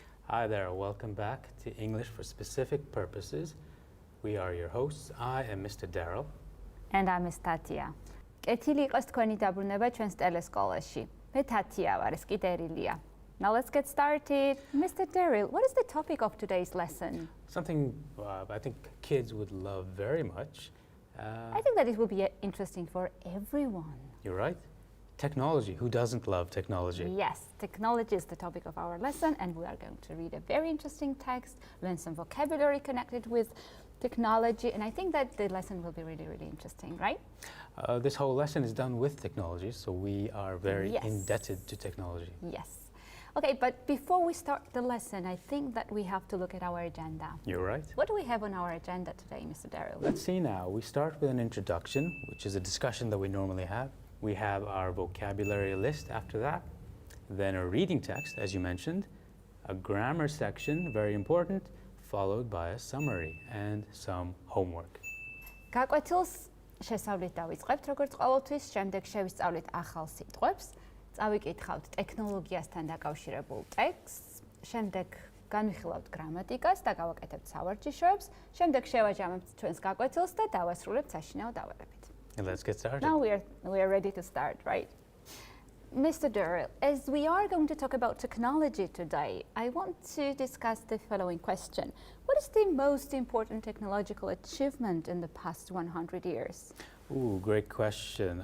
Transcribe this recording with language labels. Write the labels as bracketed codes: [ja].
[en] Hi there, welcome back to English for Specific Purposes. We are your hosts. I am Mr. Daryl. And I'm Miss Tatia. [ka] კეთილი იყოს თქვენი დაბრუნება ჩვენს ტელესკოლაში. მე თათია ვარ, ეს კი დერილია. [en] Now let's get started. Mr. Daryl, what is the topic of today's lesson? Something I think kids would love very much. I think that it will be interesting for everyone. You're right. Technology. Who doesn't love technology? Yes, technology is the topic of our lesson, and we are going to read a very interesting text, learn some vocabulary connected with technology, and I think that the lesson will be really, really interesting, right? This whole lesson is done with technology, so we are very indebted to technology. Yes. Okay, but before we start the lesson, I think that we have to look at our agenda. You're right. What do we have on our agenda today, Mr. Daryl? Let's see now. We start with an introduction, which is a discussion that we normally have. We have our vocabulary list after that, then a reading text, as you mentioned, a grammar section, very important, followed by a summary and some homework. [ka] გაკვეთილს შესავლით დავიწყებთ, როგორც ყოველთვის, შემდეგ შევისწავლით ახალ სიტყვებს, წავიკითხავთ ტექნოლოგიასთან დაკავშირებულ ტექსტს, შემდეგ განვიხილავთ გრამატიკას და გავაკეთებთ სავარჯიშოებს, შემდეგ შევაჯამებთ ჩვენს გაკვეთილს და დავასრულებთ საშინაო დავალებით. [en] And let's get started. Now we are ready to start, right? Mr. Daryl, as we are going to talk about technology today, I want to discuss the following question. What is the most important technological achievement in the past 100 years? Ooh, great question.